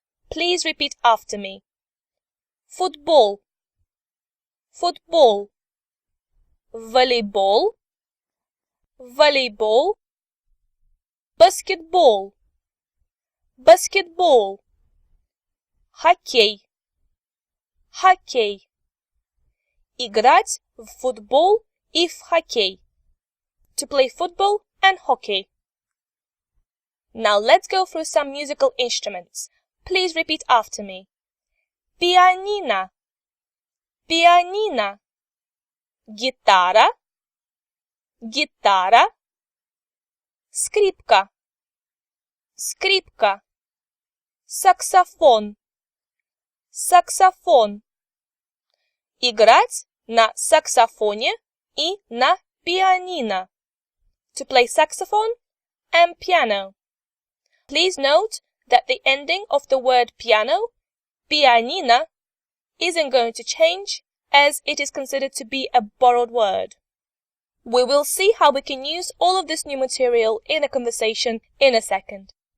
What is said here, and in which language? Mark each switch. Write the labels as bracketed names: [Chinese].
[English] Please repeat after me. Football, football. Volleyball, volleyball. Basketball, basketball. [Russian] Хоккей, хоккей. Играть в футбол и в хоккей. [English] To play football and hockey. Now let's go through some musical instruments. Please repeat after me. [Russian] Pianino. Pianino. Гитара. Гитара. Скрипка. Скрипка. Саксофон. Саксофон. Играть на саксофоне и на пианино. [English] To play saxophone and piano. Please note that the ending of the word piano, pianino, isn't going to change as it is considered to be a borrowed word. We will see how we can use all of this new material in a conversation in a second.